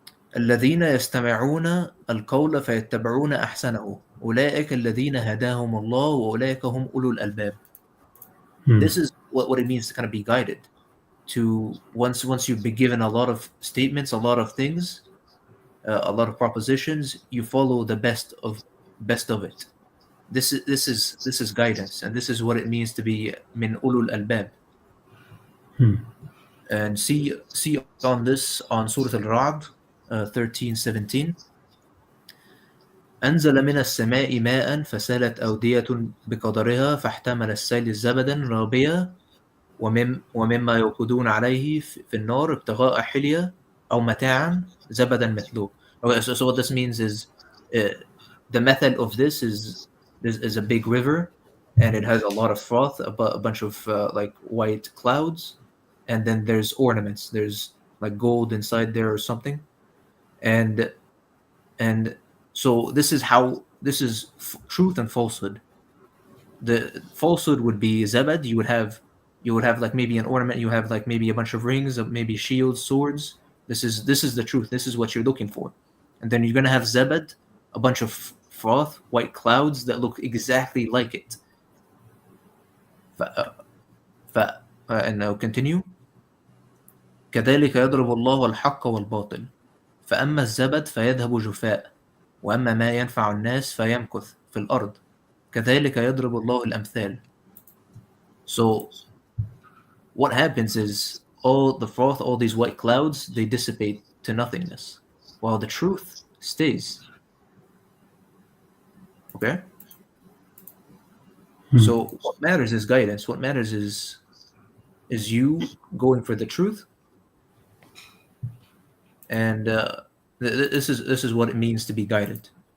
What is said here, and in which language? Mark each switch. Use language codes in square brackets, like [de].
[ar] الذين يستمعون القول فيتبعون أحسنه أولئك الذين هداهم الله وأولئك هم أولو الألباب. [en] This is what it means to kind of be guided. To once you've been given a lot of statements, a lot of things, a lot of propositions, you follow the best of it. This is guidance, and this is what it means to be min ulul albab. And see on this on Surah Al-Ra'd 13:17. [ar] أنزل من السماء ماء فسالت أودية بقدرها فاحتمل السيل زبدا رابيا ومما يوقدون عليه في النار ابتغاء حلية أو متاعا زبدا مثله. [en] Okay, so what this means is the method of this is a big river, and it has a lot of froth, a bunch of like white clouds, and then there's ornaments. There's like gold inside there or something, and so this is truth and falsehood. The falsehood would be zabad. You would have like maybe an ornament. You have like maybe a bunch of rings, of maybe shields, swords. This is the truth. This is what you're looking for. And then you're gonna have zabad, a bunch of froth, white clouds that look exactly like it. And now continue. [ar] كذلك يضرب الله الحق والباطل فأما الزبد فيذهب جفاء وأما ما ينفع الناس فيمكث في الأرض كذلك يضرب الله الأمثال. [en] So what happens is all the froth, all these white clouds, they dissipate to nothingness, while the truth stays. Okay? So what matters is guidance. What matters is you going for the truth, and this is what it means to be guided.